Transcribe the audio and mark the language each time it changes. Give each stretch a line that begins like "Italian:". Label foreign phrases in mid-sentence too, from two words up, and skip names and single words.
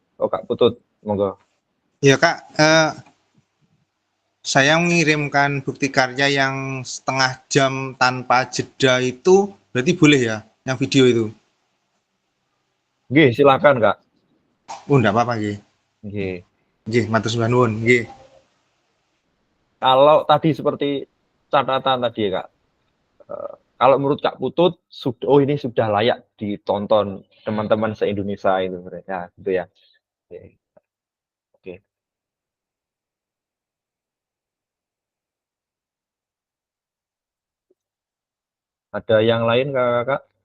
Indonesian: Oh Kak Putut, monggo. Ya Kak, saya mengirimkan bukti karya yang setengah jam tanpa jeda itu berarti boleh ya, yang video itu? Nggih, silakan, Kak. Oh, enggak apa-apa nggih. Nggih.
Javanese: Nggih, matur nuwun, nggih.
Indonesian: Kalau tadi seperti catatan tadi ya, Kak. Kalau menurut Kak Putut, ini sudah layak ditonton teman-teman se-Indonesia itu, ya, gitu ya. Oke. Oke. Ada yang lain, Kakak?